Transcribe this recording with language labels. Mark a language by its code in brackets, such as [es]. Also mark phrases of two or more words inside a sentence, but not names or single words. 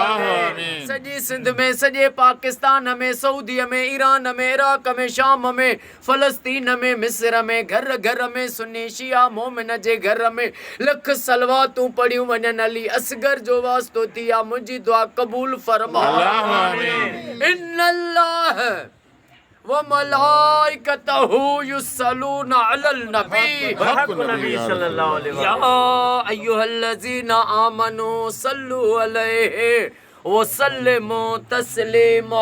[sd] सॼी सिंध में सॼे पाकिस्तान में सऊदीअ में ईरान में इराक में शाम में फ़लस्तीन में मिस्र में घर घर में सुन्नी शिया मोमिन जे घर में लख सलवातूं पढ़ियूं वञनि। अली असगर जो वास्तो थी या मुंहिंजी दुआ क़बूल फरमा। [ar] إن الله وملائكته يصلون على النبي صلى الله عليه وسلم يا أيها الذين آمنوا صلوا عليه وسلموا تسليما.